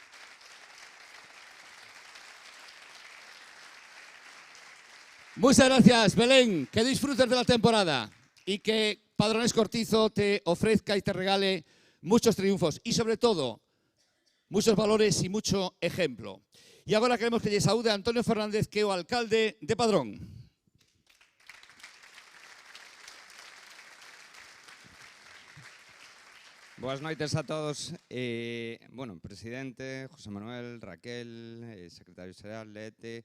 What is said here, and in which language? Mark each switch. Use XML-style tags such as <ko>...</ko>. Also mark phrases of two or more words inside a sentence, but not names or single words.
<es>Muchas gracias, Belén. Que disfrutes de la temporada y que Padronés Cortizo te ofrezca y te regale muchos triunfos y, sobre todo, muchos valores y mucho ejemplo.</es> <gl>Y agora queremos que lle saúde a Antonio Fernández, que é o alcalde de Padrón. Boas noites a todos. Bueno, presidente, José Manuel, Raquel, secretario xeral, Lete.</gl>